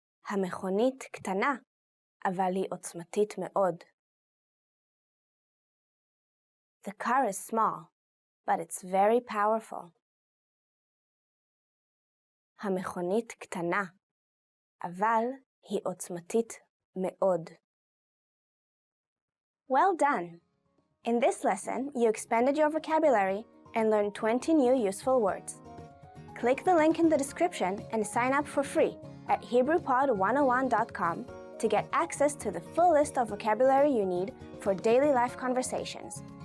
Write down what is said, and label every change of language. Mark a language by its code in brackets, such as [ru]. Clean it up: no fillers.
[he] המכונית קטנה, אבל היא עוצמתית מאוד. [en] The car is small, but it's very powerful. [he] המכונית קטנה, אבל היא עוצמתית מאוד. [en] Well done! In this lesson, you expanded your vocabulary and learned 20 new useful words. Click the link in the description and sign up for free at HebrewPod101.com to get access to the full list of vocabulary you need for daily life conversations.